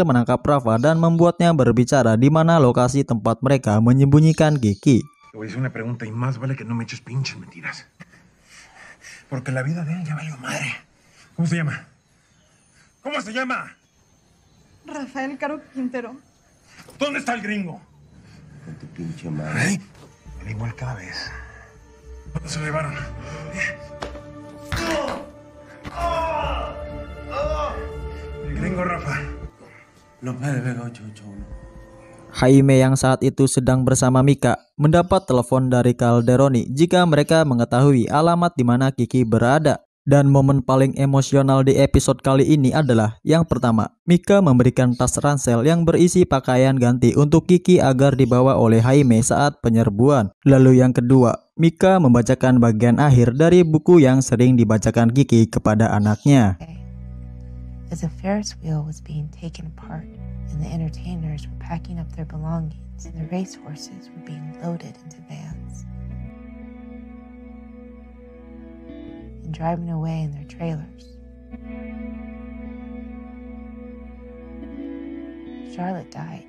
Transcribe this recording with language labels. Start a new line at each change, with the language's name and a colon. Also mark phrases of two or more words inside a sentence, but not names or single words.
Indonesian: menangkap Rafa dan membuatnya berbicara di mana lokasi tempat mereka menyembunyikan Kiki.
Spanish: Te voy a hacer una pregunta y más vale que no me eches pinches mentiras. Porque la vida de él ya valió madre. ¿Cómo se llama? ¿Cómo se llama? Rafael Caro Quintero. ¿Dónde está el gringo? Con tu pinche madre. Al igual cada vez. ¿Dónde se lo llevaron? El gringo Rafa. López de Vega 881.
Indonesian: Jaime yang saat itu sedang bersama Mika mendapat telepon dari Calderoni jika mereka mengetahui alamat di mana Kiki berada. Dan momen paling emosional di episode kali ini adalah yang pertama, Mika memberikan tas ransel yang berisi pakaian ganti untuk Kiki agar dibawa oleh Jaime saat penyerbuan. Lalu yang kedua, Mika membacakan bagian akhir dari buku yang sering dibacakan Kiki kepada anaknya.
English: As a Ferris wheel was being taken apart and the entertainers were packing up their belongings and the racehorses were being loaded into vans and driving away in their trailers, Charlotte died.